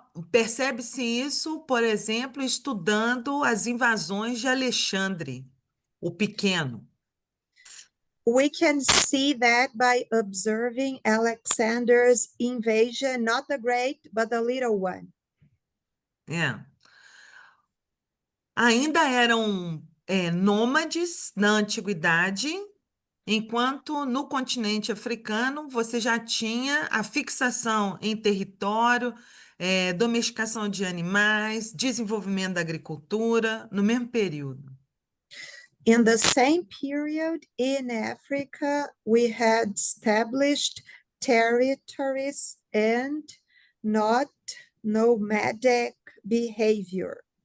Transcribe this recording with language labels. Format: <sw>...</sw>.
<pt>Percebe-se isso, por exemplo, estudando as invasões de Alexandre, o Pequeno.</pt> <en>We can see that by observing Alexander's invasion, not the great, but the little one.</en> <pt>Ainda eram nômades na antiguidade, enquanto no continente africano você já tinha a fixação em território, domesticação de animais, desenvolvimento da agricultura, no mesmo período.</pt> <en>In the same period in Africa, we had established territories and not nomadic behavior.</en>